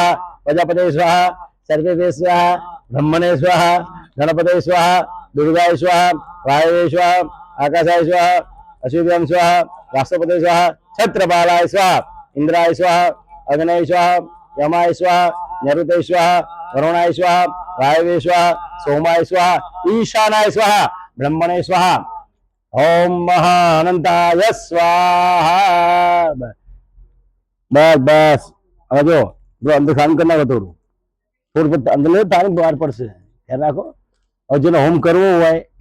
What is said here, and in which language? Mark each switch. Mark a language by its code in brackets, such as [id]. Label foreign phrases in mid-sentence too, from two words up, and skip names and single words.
[sa] प्रजापते स्वाहा सर्वे स्वाहा ब्रह्मणे स्वाहा गणपते स्वाहा दुर्गाय स्वाहा वायवे स्वाहा आकाशाय स्वाहा अश्विभ्याम स्वाहा राष्ट्रपते स्वाहा छत्रपालाय स्वाहा इंद्राय स्वाहा अग्नये स्वाहा यमाय स्वाहा नरुते स्वाहा वरुणाय स्वाहा वायवे स्वाहा सोमाय स्वाहा ईशानाय स्वाहा ब्रह्मणे स्वाहा ओम महाअनंताय स्वाहा [gu] बस बस હવે જો અંદર કામ કરનાર હતું થોડું અંદર તારીખ બહાર પડશે ખ્યાલ રાખો હવે જેને હોમ કરવો હોય એ